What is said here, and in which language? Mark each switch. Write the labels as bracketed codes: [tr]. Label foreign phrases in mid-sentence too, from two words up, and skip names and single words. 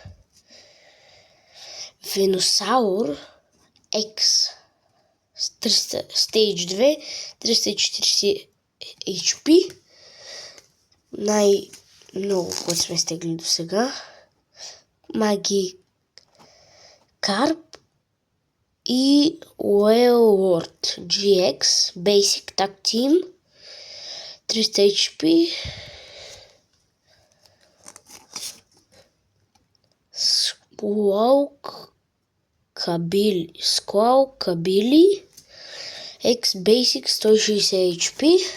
[en] Venusaur X Stage 2, 340 HP. [bg] Най-много, което сме изтегли до сега. [en] Magikarp и Wailord GX Basic Tag Team, 300 HP. Squawkabilly X Basic 160 HP.